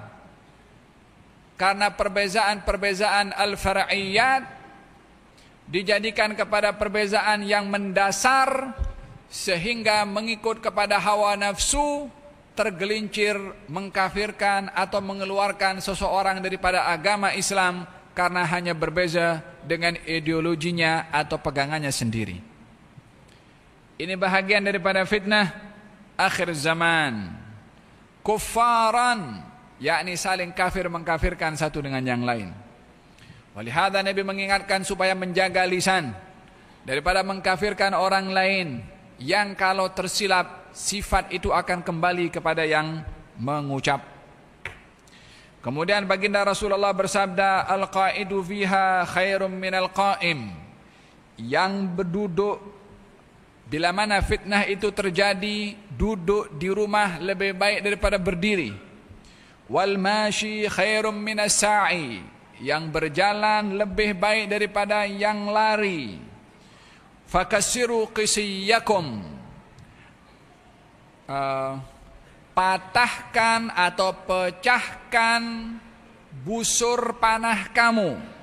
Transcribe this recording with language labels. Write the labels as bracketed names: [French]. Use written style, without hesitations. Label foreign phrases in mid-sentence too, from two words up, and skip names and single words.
[Malay] Karena perbezaan-perbezaan al-far'iyat dijadikan kepada perbezaan yang mendasar, sehingga mengikut kepada hawa nafsu tergelincir mengkafirkan atau mengeluarkan seseorang daripada agama Islam karena hanya berbeza dengan ideologinya atau pegangannya sendiri. Ini bahagian daripada fitnah akhir zaman. [Arabic] Kuffaran, [Malay] yakni saling kafir mengkafirkan satu dengan yang lain. Walihada Nabi mengingatkan supaya menjaga lisan daripada mengkafirkan orang lain, yang kalau tersilap sifat itu akan kembali kepada yang mengucap. Kemudian baginda Rasulullah bersabda, [Arabic] القاعد فيها خير من القائم. [Malay] Yang berduduk bila mana fitnah itu terjadi, duduk di rumah lebih baik daripada berdiri. [Arabic] والماشي خير من الساعي. [Malay] Yang berjalan lebih baik daripada yang lari. [Arabic] فكسروا قسيكم. [Malay] Patahkan atau pecahkan busur panah kamu.